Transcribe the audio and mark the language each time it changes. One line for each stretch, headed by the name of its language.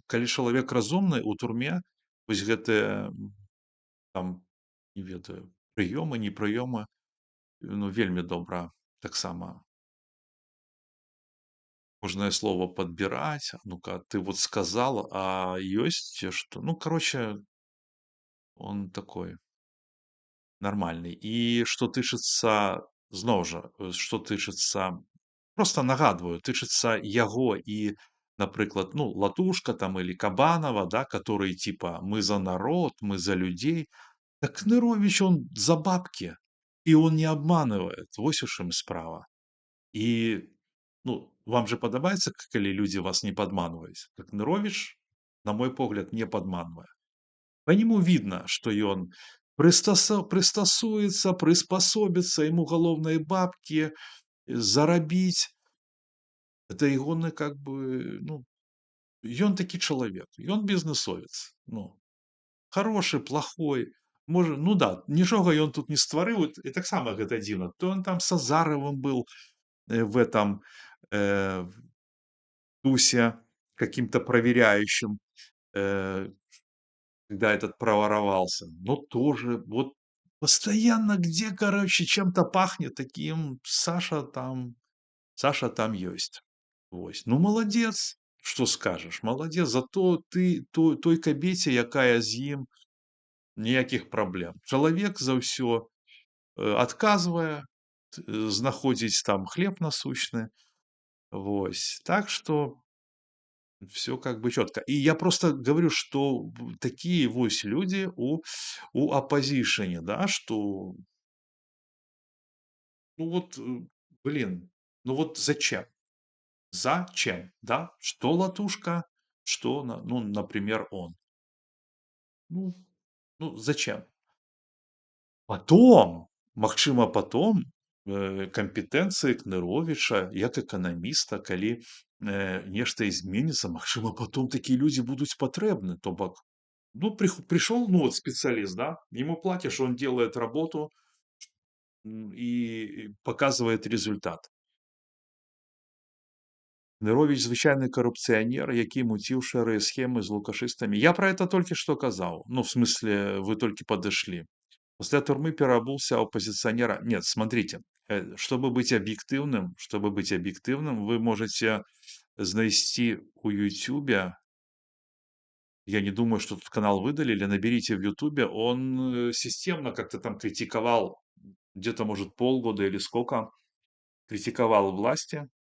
Belarusian: Калі чалавек разумны, у турме вось гэтыя там, не ведаю, прыёмы, не прыёмы, ну, вельмі добра таксама кожнае слово падбіраць.
Russian: Ну-ка, ты вот сказал, а
Belarusian: ёсць
Russian: што? Ну, короче, он такой нормальный.
Belarusian: І што тычыцца, зноў жа, што тычыцца, просто нагадваю, тычыцца яго і, напрыклад, ну, Латушка там
Russian: или Кабанова, да, которые типа мы за народ, мы за людей. Так Кнырович, он за бабки, и он не обманывает.
Belarusian: Вось у чым справа. І ну, вам же падабаецца, калі людзі вас не падманваюць. Так Ныровіч, на мой погляд, не падманвае.
Russian: По нему видно, что и он пристосуется, приспособится, ему головные бабки заробить.
Belarusian: Это ягоны
Russian: как бы,
Belarusian: ну, ён такі чалавек, ён бізнесовец.
Russian: Ну, хороший, плохой.
Belarusian: Можа, ну да, нічога ён тут не стварыў, і таксама гэта дзіўна.
Russian: То он там с Азаровым был в этом в тусе каким-то проверяющим, э, когда этот проворовался. Но тоже вот постоянно где, короче, чем-то пахнет таким, Саша там есть. Вось. Ну, молодец, что скажешь, молодец. Зато ты той кабеце, якая з ім, ніякіх праблем. Чалавек за ўсё адказвае, знаходзіць там хлеб насущны. Вось. Так что все как бы четко. И я просто говорю, что такие вось люди у оппозишене, да, что, ну вот, блин, ну вот зачем? Зачем, да? Что Латушка, что, ну, например, он. Ну, ну зачем?
Belarusian: Потом, магчыма, потом кампетэнцыі Кныровіча як эканаміста, калі нешта зменіцца, магчыма, потом такія людзі будуць патрэбны. То бок,
Russian: ну, пришел, ну, вот специалист, да, ему платишь, он делает работу и показывает результат.
Belarusian: Ныровіч звычайны карупцыянер, які муціў шэрыя схемы з лукашыстамі. Я
Russian: про это
Belarusian: толькі што казаў.
Russian: Ну, в смысле,
Belarusian: вы толькі падышлі.
Russian: После тюрьмы переобулся оппозиционера. Нет, смотрите, чтобы быть объективным, вы можете
Belarusian: знайти у Ютубе,
Russian: я не думаю, что тут канал выдалили, наберите в Ютубе, он системно как-то там критиковал, где-то, может, полгода или сколько, критиковал власти.